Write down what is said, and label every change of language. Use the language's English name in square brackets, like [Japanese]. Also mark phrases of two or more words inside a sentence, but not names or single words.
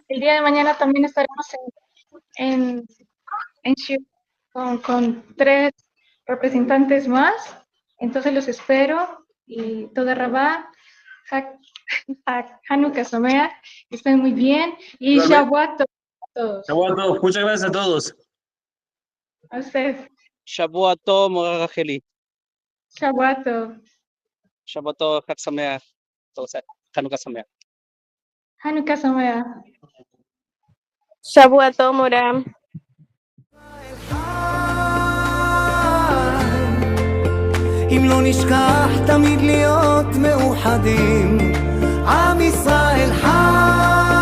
[Spanish] El día de mañana también estaremos en Shiur con 3 representantes más. Entonces los espero y [Hebrew] תודה רבה, חנוכה שמח, [Spanish] que estén muy bien y Igualmente. [Hebrew] שבוע טוב [Spanish] a todos. [Hebrew] שבוע טוב. [Spanish] Muchas gracias a todos. A ustedes. [Hebrew] שבוע טוב, מורה רחלי. שבוע טוב. שבוע טוב, חג שמח. חנוכה שמח. חנוכה שמח. שבוע טוב, מורם. אם לא נשכח תמיד להיות מאוחדים, עם ישראל חי